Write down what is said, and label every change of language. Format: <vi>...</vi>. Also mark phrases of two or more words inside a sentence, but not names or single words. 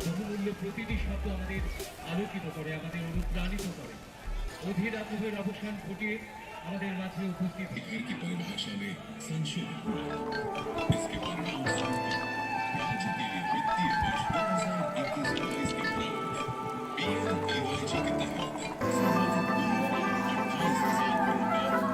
<bn>বহুমূল্য প্রতিটি শব্দ আমাদের আলোকিত করে আমাদের অনুপ্রাণিত করে অধীর আগ্রহের অবসান ঘটিয়ে আমাদের মাঝে উপস্থিত</bn> <hi>भाषा में संशोधन हुआ इसके परिणाम राज्य के वित्तीय वर्ष 2021-22 के प्रारंभ PMAYG के तहत 28,000 करोड़ का</hi>